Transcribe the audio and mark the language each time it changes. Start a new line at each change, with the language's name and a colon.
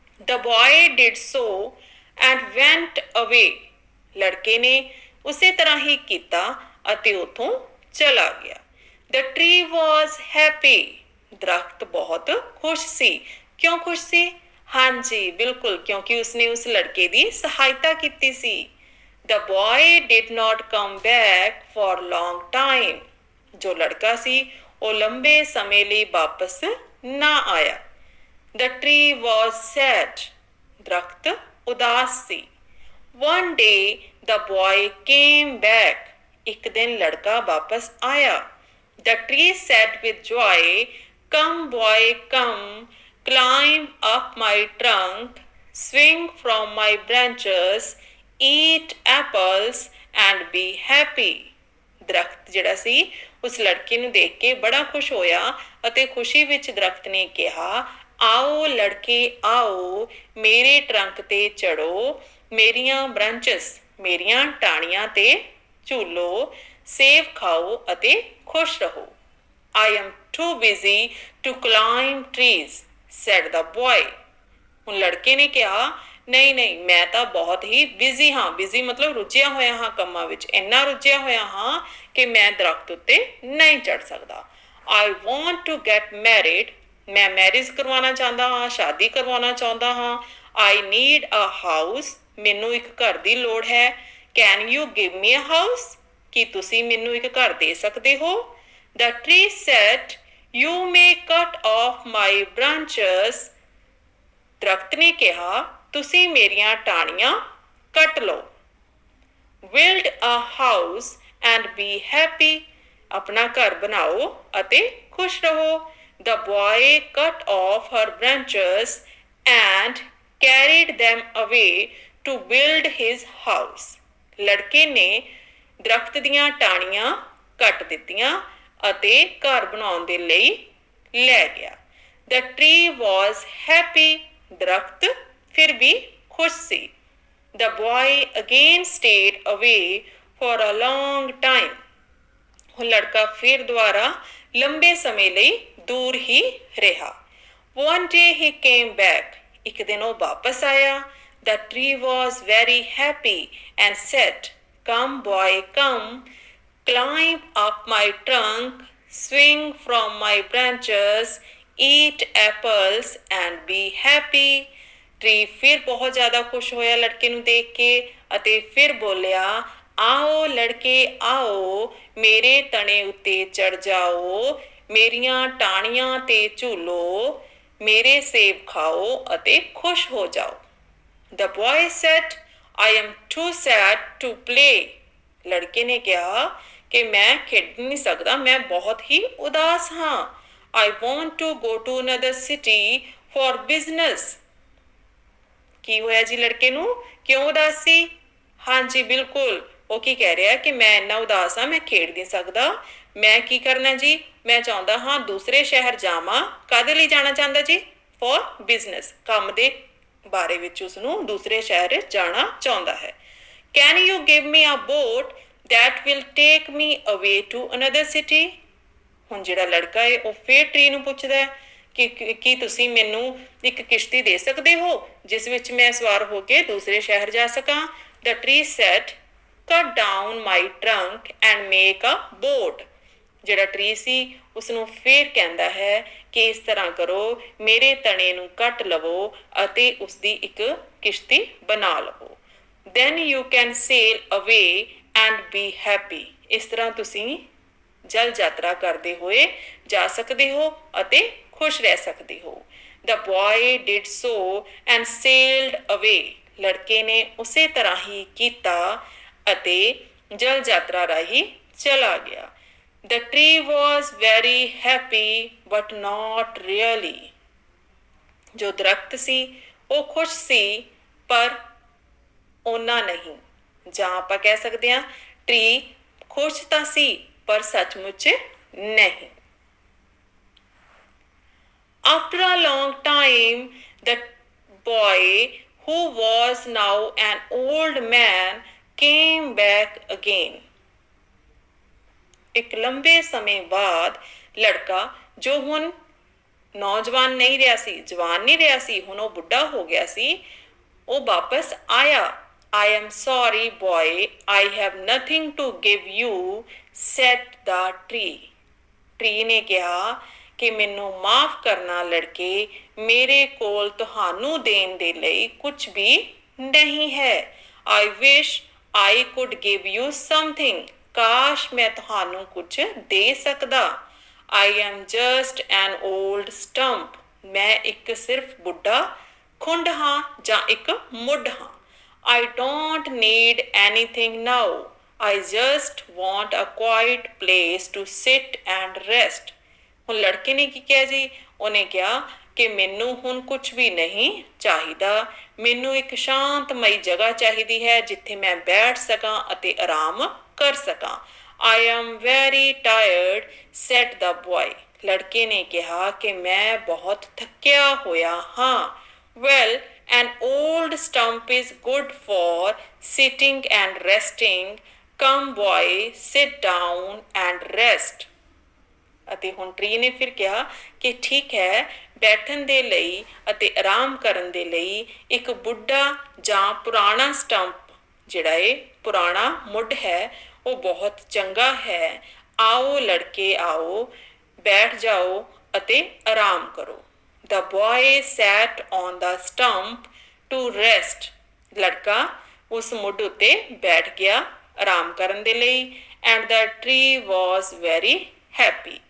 English: The boy did so and went away.
Punjabi: ਲੜਕੇ ਨੇ ਉਸੇ ਤਰ੍ਹਾਂ ਹੀ ਕੀਤਾ ਅਤੇ ਉੱਥੋਂ ਚਲਾ ਗਿਆ।
English: The tree was happy.
Punjabi: ਦਰਖਤ ਬਹੁਤ ਖੁਸ਼ ਸੀ। ਕਿਉਂ ਖੁਸ਼ ਸੀ? ਹਾਂਜੀ, ਬਿਲਕੁਲ, ਕਿਉਂਕਿ ਉਸਨੇ ਉਸ ਲੜਕੇ ਦੀ ਸਹਾਇਤਾ ਕੀਤੀ ਸੀ।
English: The boy did not come back for long time.
Punjabi: ਜੋ ਲੜਕਾ ਸੀ ਉਹ ਲੰਬੇ ਸਮੇਂ ਲਈ ਵਾਪਸ ਨਾ ਆਇਆ।
English: The tree was sad.
Punjabi: ਦਰਖਤ ਉਦਾਸ ਸੀ।
English: One day the boy came back.
Punjabi: ਇੱਕ ਦਿਨ ਲੜਕਾ ਵਾਪਸ ਆਇਆ।
English: The tree said with joy, Come boy, come, climb up my trunk, swing from my branches, eat apples and be happy.
Punjabi: ਦਰਖਤ ਜਿਹੜਾ ਸੀ ਉਸ ਲੜਕੇ ਨੂੰ ਦੇਖ ਕੇ ਬੜਾ ਖੁਸ਼ ਹੋਇਆ ਅਤੇ ਖੁਸ਼ੀ ਵਿੱਚ ਦਰਖਤ ਨੇ ਕਿਹਾ, ਆਓ ਲੜਕੇ ਆਓ, ਮੇਰੇ ਟਰੰਕ ਤੇ ਚੜੋ, ਮੇਰੀਆਂ ਬ੍ਰਾਂਚਸ ਮੇਰੀਆਂ ਟਾਹਣੀਆਂ ਤੇ ਝੂਲੋ, ਸੇਬ ਖਾਓ ਅਤੇ ਖੁਸ਼ ਰਹੋ।
English: I am too busy to climb trees, said the boy.
Punjabi: ਹੁਣ ਲੜਕੇ ਨੇ ਕਿਹਾ, ਨਹੀਂ ਨਹੀਂ, ਮੈਂ ਤਾਂ ਬਹੁਤ ਹੀ ਬਿਜ਼ੀ ਹਾਂ। ਬਿਜ਼ੀ ਮਤਲਬ ਰੁੱਝਿਆ ਹੋਇਆ ਹਾਂ ਕੰਮਾਂ ਵਿੱਚ, ਇੰਨਾ ਰੁੱਝਿਆ ਹੋਇਆ ਹਾਂ ਕਿ ਮੈਂ ਦਰਖਤ ਉੱਤੇ ਨਹੀਂ ਚੜ੍ਹ ਸਕਦਾ।
English: I want to get married.
Punjabi: ਮੈਂ ਮੈਰਿਜ ਕਰਵਾਉਣਾ ਚਾਹੁੰਦਾ ਹਾਂ, ਸ਼ਾਦੀ ਕਰਵਾਉਣਾ ਚਾਹੁੰਦਾ ਹਾਂ।
English: I need a house.
Punjabi: ਮੈਨੂੰ ਇੱਕ ਘਰ ਦੀ ਲੋੜ ਹੈ।
English: Can you give me a house?
Punjabi: ਕੀ ਤੁਸੀਂ ਮੈਨੂੰ ਇੱਕ ਘਰ ਦੇ ਸਕਦੇ ਹੋ?
English: The tree said, You may cut off my branches.
Punjabi: ਦਰਖਤ ਨੇ ਕਿਹਾ, ਤੁਸੀਂ ਮੇਰੀਆਂ ਟਾਹਣੀਆਂ ਕੱਟ ਲਓ।
English: Build a house and be happy.
Punjabi: ਆਪਣਾ ਘਰ ਬਣਾਓ ਅਤੇ ਖੁਸ਼ ਰਹੋ।
English: The boy cut off her branches and carried them away to build his house.
Punjabi: ਲੜਕੇ ਨੇ ਦਰਖਤ ਦੀਆਂ ਟਾਹਣੀਆਂ ਕੱਟ ਦਿੱਤੀਆਂ ਅਤੇ ਘਰ ਬਣਾਉਣ ਦੇ ਲਈ ਲੈ ਗਿਆ।
English: The tree was happy.
Punjabi: ਦਰਖਤ ਫਿਰ ਵੀ ਖੁਸ਼ ਸੀ।
English: The boy again stayed away for a long time.
Punjabi: ਹੁਣ ਲੜਕਾ ਫਿਰ ਦੁਬਾਰਾ ਲੰਬੇ ਸਮੇਂ ਲਈ ਦੂਰ ਹੀ ਰਿਹਾ।
English: One day he came back.
Punjabi: ਇੱਕ ਦਿਨ ਉਹ ਵਾਪਸ ਆਇਆ।
English: The tree was very happy and said, Come boy, come, climb up my trunk, swing from my branches, eat apples and be happy.
Punjabi: Tree ਫਿਰ ਬਹੁਤ ਜ਼ਿਆਦਾ ਖੁਸ਼ ਹੋਇਆ ਲੜਕੇ ਨੂੰ ਦੇਖ ਕੇ ਅਤੇ ਫਿਰ ਬੋਲਿਆ, ਆਓ ਲੜਕੇ ਆਓ, ਮੇਰੇ ਤਣੇ ਉੱਤੇ ਚੜ੍ਹ ਜਾਓ, ਮੇਰੀਆਂ ਟਾਹਣੀਆਂ ਤੇ ਝੂਲੋ, ਮੇਰੇ ਸੇਬ ਖਾਓ ਅਤੇ ਖੁਸ਼ ਹੋ ਜਾਓ।
English: The boy said, I am too sad to play.
Punjabi: ਲੜਕੇ ਨੇ ਕਿਹਾ ਕਿ ਮੈਂ ਖੇਡ ਨਹੀਂ ਸਕਦਾ, ਮੈਂ ਬਹੁਤ ਹੀ ਉਦਾਸ ਹਾਂ।
English: I want to go to another city for business.
Punjabi: ਕੀ ਹੋਇਆ ਜੀ ਲੜਕੇ ਨੂੰ? ਕਿਉਂ ਉਦਾਸ ਸੀ? ਹਾਂਜੀ ਬਿਲਕੁਲ, ਉਹ ਕੀ ਕਹਿ ਰਿਹਾ ਕਿ ਮੈਂ ਇੰਨਾ ਉਦਾਸ ਹਾਂ, ਮੈਂ ਖੇਡ ਨਹੀਂ ਸਕਦਾ। ਮੈਂ ਕੀ ਕਰਨਾ ਜੀ? ਮੈਂ ਚਾਹੁੰਦਾ ਹਾਂ ਦੂਸਰੇ ਸ਼ਹਿਰ ਜਾਵਾਂ। ਕਾਹਦੇ ਲਈ ਜਾਣਾ ਚਾਹੁੰਦਾ ਜੀ?
English: for business,
Punjabi: ਕੰਮ ਦੇ ਬਾਰੇ ਵਿੱਚ ਉਸਨੂੰ ਦੂਸਰੇ ਸ਼ਹਿਰ ਜਾਣਾ ਚਾਹੁੰਦਾ ਹੈ।
English: Can you give me a boat that will take me away to another city?
Punjabi: ਹੁਣ ਜਿਹੜਾ ਲੜਕਾ ਹੈ ਉਹ ਫੇਰ ਟਰੀ ਨੂੰ ਪੁੱਛਦਾ ਹੈ ਕਿ ਕੀ ਤੁਸੀਂ ਮੈਨੂੰ ਇੱਕ ਕਿਸ਼ਤੀ ਦੇ ਸਕਦੇ ਹੋ ਜਿਸ ਵਿੱਚ ਮੈਂ ਸਵਾਰ ਹੋ ਕੇ ਦੂਸਰੇ ਸ਼ਹਿਰ ਜਾ ਸਕਾਂ।
English: The tree said, cut down my trunk and make a boat.
Punjabi: ਜਿਹੜਾ ਟਰੀ ਸੀ ਉਸਨੂੰ ਫੇਰ ਕਹਿੰਦਾ ਹੈ ਕਿ ਇਸ ਤਰ੍ਹਾਂ ਕਰੋ, ਮੇਰੇ ਤਣੇ ਨੂੰ ਕੱਟ ਲਵੋ ਅਤੇ ਉਸਦੀ ਇੱਕ ਕਿਸ਼ਤੀ ਬਣਾ ਲਵੋ।
English: then you can sail away and be happy।
Punjabi: ਇਸ ਤਰ੍ਹਾਂ ਤੁਸੀਂ ਜਲ ਯਾਤਰਾ ਕਰਦੇ ਹੋਏ ਜਾ ਸਕਦੇ ਹੋ ਅਤੇ ਖੁਸ਼ ਰਹਿ ਸਕਦੇ ਹੋ।
English: the boy did so and sailed away।
Punjabi: ਲੜਕੇ ਨੇ ਉਸੇ ਤਰ੍ਹਾਂ ਹੀ ਕੀਤਾ ਅਤੇ ਜਲ ਯਾਤਰਾ ਰਾਹੀਂ ਚਲਾ ਗਿਆ।
English: the tree was very happy but not really।
Punjabi: ਜੋ ਦਰਖਤ ਸੀ ਉਹ ਖੁਸ਼ ਸੀ ਪਰ ਓਨਾ ਨਹੀਂ, ਜਾਂ ਆਪਾਂ ਕਹਿ ਸਕਦੇ ਹਾਂ ਟਰੀ ਖੁਸ਼ ਤਾਂ ਸੀ ਪਰ ਸੱਚਮੁੱਚ ਨਹੀਂ।
English: After a long time, the boy, who was now an old man, came back again।
Punjabi: ਇੱਕ ਲੰਬੇ ਸਮੇਂ ਬਾਅਦ ਲੜਕਾ ਜੋ ਹੁਣ ਨੌਜਵਾਨ ਨਹੀਂ ਰਿਹਾ ਸੀ, ਜਵਾਨ ਨਹੀਂ ਰਿਹਾ ਸੀ, ਹੁਣ ਉਹ ਬੁੱਢਾ ਹੋ ਗਿਆ ਸੀ, ਉਹ ਵਾਪਸ ਆਇਆ।
English: I am sorry boy, I have nothing to give you, said the tree।
Punjabi: Tree ਨੇ ਕਿਹਾ ਕਿ ਮੈਨੂੰ ਮਾਫ਼ ਕਰਨਾ ਲੜਕੇ, ਮੇਰੇ ਕੋਲ ਤੁਹਾਨੂੰ ਦੇਣ ਦੇ ਲਈ ਕੁਝ ਵੀ ਨਹੀਂ ਹੈ।
English: I wish I could give you something।
Punjabi: ਕਾਸ਼ ਮੈਂ ਤੁਹਾਨੂੰ ਕੁਝ ਦੇ ਸਕਦਾ।
English: I am just an old stump।
Punjabi: ਮੈਂ ਇੱਕ ਸਿਰਫ ਬੁੱਢਾ ਖੁੰਡ ਹਾਂ ਜਾਂ ਇੱਕ ਮੁੱਢ ਹਾਂ।
English: I don't need anything now। I just want a quiet place to sit and rest।
Punjabi: ਹੁਣ ਲੜਕੇ ਨੇ ਕੀ ਕਿਹਾ ਜੀ? ਉਹਨੇ ਕਿਹਾ ਕਿ ਮੈਨੂੰ ਹੁਣ ਕੁਝ ਵੀ ਨਹੀਂ ਚਾਹੀਦਾ, ਮੈਨੂੰ ਇੱਕ ਸ਼ਾਂਤਮਈ ਜਗ੍ਹਾ ਚਾਹੀਦੀ ਹੈ ਜਿੱਥੇ ਮੈਂ ਬੈਠ ਸਕਾਂ ਅਤੇ ਆਰਾਮ ਕਰ ਸਕਾਂ।
English: I am very tired, said the boy।
Punjabi: ਲੜਕੇ ਨੇ ਕਿਹਾ ਕਿ ਮੈਂ ਬਹੁਤ ਥੱਕਿਆ ਹੋਇਆ ਹਾਂ।
English: Well, an old stump is good for sitting and resting। Come boy, sit down and rest।
Punjabi: ਅਤੇ ਹੁਣ ਟਰੀ ਨੇ ਫਿਰ ਕਿਹਾ ਕਿ ਠੀਕ ਹੈ, ਬੈਠਣ ਦੇ ਲਈ ਅਤੇ ਆਰਾਮ ਕਰਨ ਦੇ ਲਈ ਇੱਕ ਬੁੱਢਾ ਜਾਂ ਪੁਰਾਣਾ ਸਟੰਪ, ਜਿਹੜਾ ਇਹ ਪੁਰਾਣਾ ਮੁੱਢ ਹੈ, ਉਹ ਬਹੁਤ ਚੰਗਾ ਹੈ। ਆਓ ਲੜਕੇ ਆਓ, ਬੈਠ ਜਾਓ ਅਤੇ ਆਰਾਮ ਕਰੋ।
English: The boy sat on the stump to rest।
Punjabi: ਲੜਕਾ ਉਸ ਮੁੱਢ ਉੱਤੇ ਬੈਠ ਗਿਆ ਆਰਾਮ ਕਰਨ ਦੇ ਲਈ।
English: and the tree was very happy।